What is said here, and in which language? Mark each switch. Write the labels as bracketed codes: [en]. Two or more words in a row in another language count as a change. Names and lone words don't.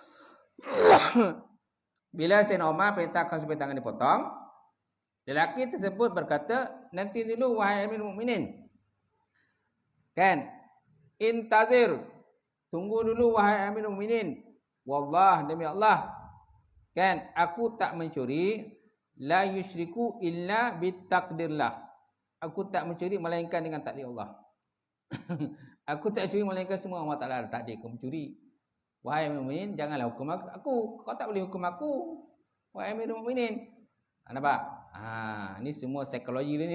[ms] Bila Sayyidina Umar perintahkan supaya tangan dipotong, lelaki tersebut berkata, nanti dulu wahai Amirul Mukminin. Kan? Intazir. Tunggu dulu wahai Amirul Mukminin. Wallah, demi Allah. Kan? Aku tak mencuri. [ar] لا يشرك إلا بتقدير الله. [ms] Aku tak mencuri melainkan dengan takdir Allah. Aku tak curi melainkan semua Allah Ta'ala takdir kau mencuri. Wahai Amirul Mukminin, janganlah hukum aku. Kau tak boleh hukum aku. Wahai Amirul Mukminin. Nampak? Ni semua psikologi ni.